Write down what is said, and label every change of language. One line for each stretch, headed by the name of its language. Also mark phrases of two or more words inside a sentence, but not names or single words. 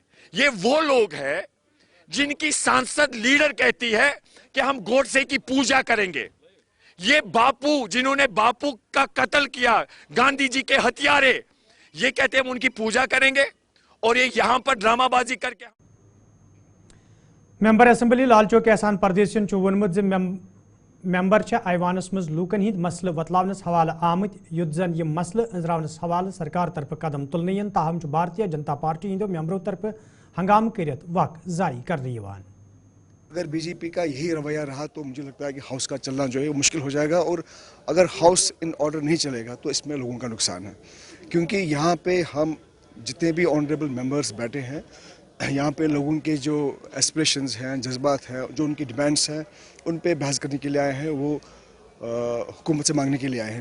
Hindi: ये वो लोग हैं जिनकी सांसद लीडर कहती है कि हम गोडसे की पूजा करेंगे। ये बापू जिन्होंने बापू का कत्ल किया, गांधी जी के हत्यारे, ये कहते हैं हम उनकी पूजा करेंगे, और ये यहां पर ड्रामाबाजी करके।
English: member assembly
Kashmiri: लालचौक एहसान परदेसियन वोनमुत मेंबर ऐवानस मज लूकन हिंद मसले वतलावनस हवाले आमत युत जन यह मसले अंजरावनस हवाले सरकार तरफ कदम तुलने यन, ताहम भारतीय जनता पार्टी हिंदो मेंबरों तरफ हंगाम करियत वक्त जाई कर रही।
Hindi: अगर बीजेपी का यही रवैया रहा तो मुझे लगता है कि हाउस का चलना जो है वो मुश्किल हो जाएगा, और अगर
English: house in order
Hindi: नहीं चलेगा तो इसमें लोगों का नुकसान है, क्योंकि यहाँ पे हम जितने भी
English: honourable members
Hindi: बैठे हैं, यहाँ पे लोगों के जो एस्पिरेशंस हैं, जज्बात हैं, जो उनकी डिमांड्स हैं, उन पे बहस करने के लिए आए हैं, वो हुकूमत से मांगने के लिए आए हैं।